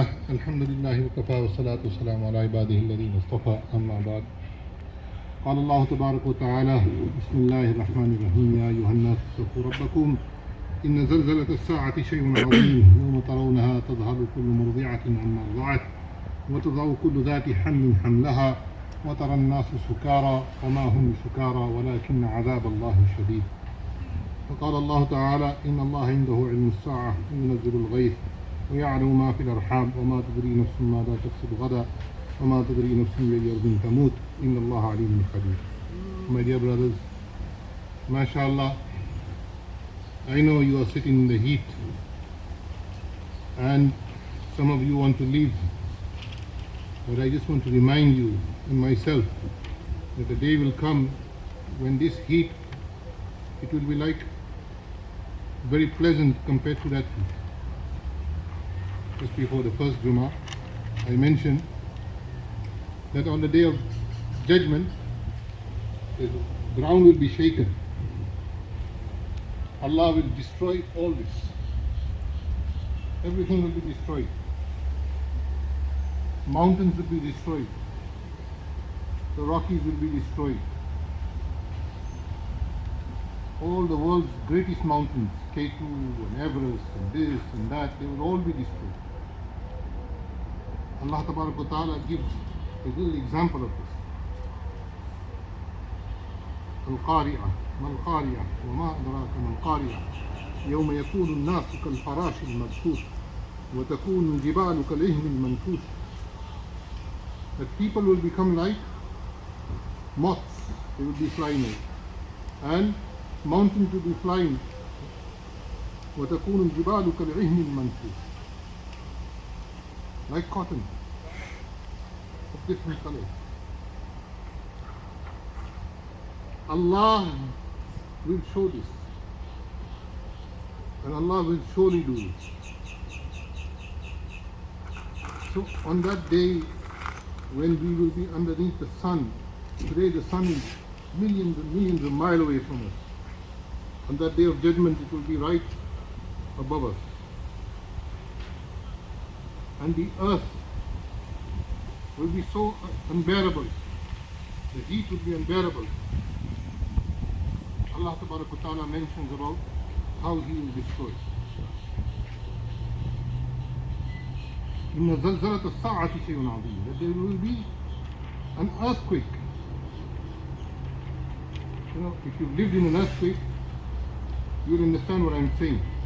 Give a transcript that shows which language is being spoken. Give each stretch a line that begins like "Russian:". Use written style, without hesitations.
Arabic: الحمد لله وكفى والصلاة والسلام على عباده الذين اصطفى أما بعد قال الله تبارك وتعالى بسم الله الرحمن الرحيم يا أيها الناس اتقوا ربكم إن زلزلة الساعة شيء عظيم يوم ترونها تذهل كل مرضعة عما أرضعت وتضع كل ذات حمل حملها وترى الناس سكارى وما هم بسكارى ولكن عذاب الله شديد. وقال الله تعالى إن الله عنده علم الساعة وينزل الغيث ويعلم ما في الأرحام وما تدري نفس ماذا تكسب غدا وما تدري نفس بأي أرض تموت إن الله عليم خبير.
English: My dear brothers, mashallah, I know you are sitting in the heat and some of you want to leave, but I just want to remind you and myself that the day will come when this heat, it will be like very pleasant compared to that heat. Just before the first Jumu'ah, I mentioned that on the day of judgment, the ground will be shaken. Allah will destroy all this. Everything will be destroyed. Mountains will be destroyed. The Rockies will be destroyed. All the world's greatest mountains, K2 and Everest and this and that, they will all be destroyed. Allah Ta'ala gives a little example of this.
Arabic: القارعة ما القارعة وما أدراك ما القارعة يوم يكون الناس كالفراش المبثوث وتكون الجبال كالعهن المنفوش.
English: That people will become like moths, they will be flying out, and mountains will be flying.
Arabic: وتكون الجبال كالعهن المنفوش,
English: like cotton of different colors. Allah will show this, and Allah will surely do it. So on that day when we will be underneath the sun, today the sun is millions and millions of miles away from us. On that day of judgment it will be right above us. And the earth will be so unbearable. The heat will be unbearable. Allah Ta'ala mentions about how He will destroy.
Arabic: إن زلزلة الساعة شيء عظيم.
English: That there will be an earthquake. You know, if you've lived in an earthquake, you will understand what I'm saying.